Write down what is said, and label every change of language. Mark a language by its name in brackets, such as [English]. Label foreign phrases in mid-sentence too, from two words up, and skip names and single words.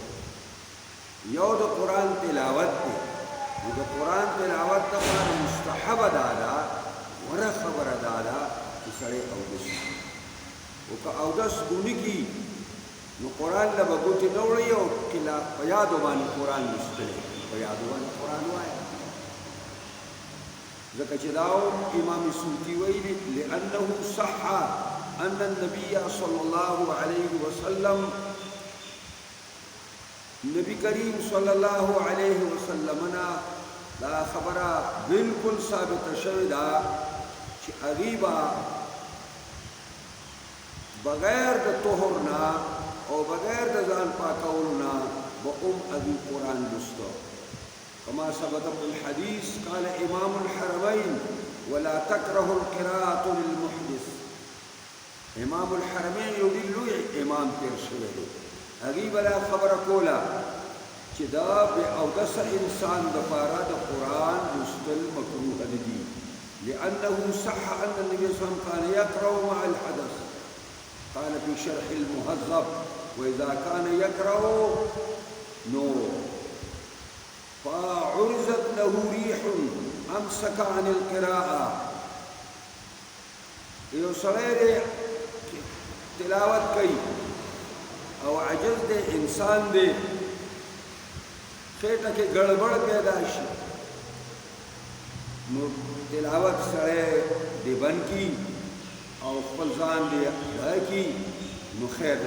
[Pashto] یو د قرآن تلاوت دی، نو د قرآن تلاوت دپاره مستحبه دا ده، غوره خبره دا ده چې سړی اودس وکړي. او که اودس ونه کړي نو قرآن له به ګوتې نه وړي او په یادو باندې قرآن لوستلی، په یادو باندې قرآن وایي. ځکه چې دا امام سیوطي ویلي [Arabic] لأنه صح أن النبي صلى الله عليه وسلم [Pashto] نبی کریم [Arabic] صلی الله علیه وسلم [Pashto] دا خبره بالکل ثابت شوی دا چې هغې بغیر د طهر نه او بغیر د ځان پاکولو نه به هغې قرآن لوسته. [Arabic] كما ثبت في الحديث قال إمام الحرمين ولا تكره القراءة للمحدث. [Pashto] امام الحرمین یو ډېر لوی امام تېر شوی دی، هغې به دا خبره کوله چې دا بې اودسه انسان دپاره د قرآن لوستل مکروه نه دي. [Arabic] لأنه صح أن النبي صلى الله عليه وسلم كان يقرأ مع الحدث. قال في شرح المهذب وإذا كان يقرأ فعرضت له ريح أمسك عن القراءة. [Pashto] یو سړی دی تلاوت کوي او عجز دی، انسان دی، خېټه کې ګړبړ پیدا شي، نو تلاوت سړی دی بند کړي او خپل ځان دی ډای کړي، نو خیر دی.